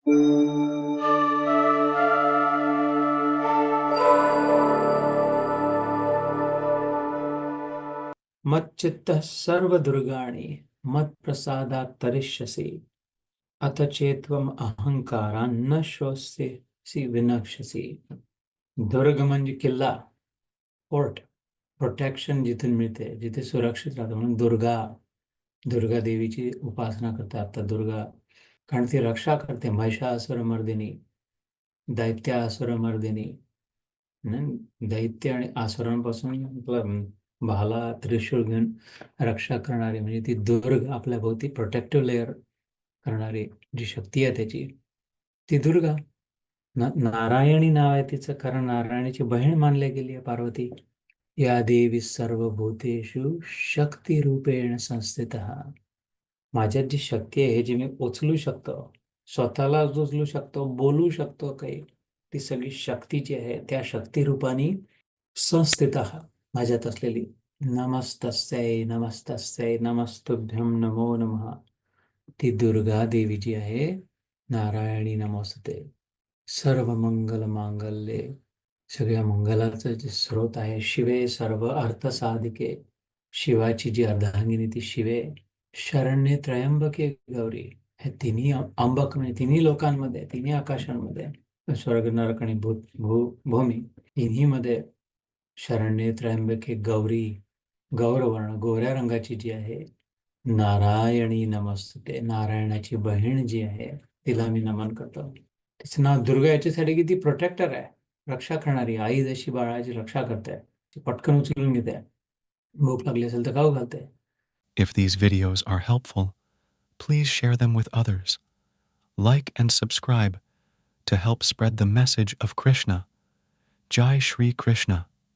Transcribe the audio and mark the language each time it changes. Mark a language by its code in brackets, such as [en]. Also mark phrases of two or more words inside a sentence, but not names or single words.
[sa] मच्चित्तः सर्वदुर्गाणि मत्प्रसादात् तरिष्यसि अथ चेत्त्वम् अहंकारान् न श्रोष्यसि विनक्ष्यसि. [mr] दुर्ग म्हणजे किल्ला, [en] fort, protection [mr] जिथून मिळते, जिथे सुरक्षित राहतं, म्हणून दुर्गा देवीची उपासना करतात. तर दुर्गा, कारण ती रक्षा करते. महिषासुरमर्दिनी, दैत्यासुरमर्दिनी. दैत्य आणि आसुरांपासून आपलं भाला त्रिशूळ घेऊन रक्षा करणारी म्हणजे ती दुर्ग, आपल्या भोवती [en] protective layer [mr] करणारी जी शक्ती आहे त्याची, ती दुर्गा. नारायणी नाव आहे तिचं, कारण नारायणाची बहीण मानली गेली आहे पार्वती. [sa] या देवी सर्वभूतेषु शक्तिरूपेण संस्थितः. [mr] माझ्यात जी शक्ती आहे, जी मी उचलू शकतो, स्वतःला उचलू शकतो, बोलू शकतो काही, ती सगळी शक्ती जी आहे त्या शक्तिरूपाने संस्थितः माझ्यात असलेली. [sa] नमस्तस्यै नमस्तस्यै नमस्तुभ्यं नमो नमः. [mr] ती दुर्गा देवी जी आहे, [sa] नारायणी नमोस्तुते. सर्व मंगल मांगल्ये, [mr] सगळ्या मंगलाचं जे स्रोत आहे, [sa] शिवे सर्व अर्थ साधिके, [mr] शिवाची जी अर्धांगिनी ती शिवे. [sa] शरण्ये त्र्यंबके गौरी, [mr] हे तिन्ही अंबक म्हणजे तिन्ही लोकांमध्ये, तिन्ही आकाशांमध्ये, स्वर्ग नरक आणि भूमी, तिन्ही मध्ये [sa] शरण्ये त्र्यंबके गौरी, [mr] गौरवर्ण गोऱ्या रंगाची जी आहे, [sa] नारायणी नमस्तुते, [mr] नारायणाची बहीण जी आहे तिला मी नमन करतो. तिचं नाव दुर्गा याच्यासाठी की ती प्रोटेक्टर आहे, रक्षा करणारी. आई जशी बाळाची रक्षा करते, ती पटकन उचलून घेते. भूक लागली असेल तर खाऊ घालते. [en] If these videos are helpful, please share them with others. Like and subscribe to help spread the message of Krishna. Jai Shri Krishna.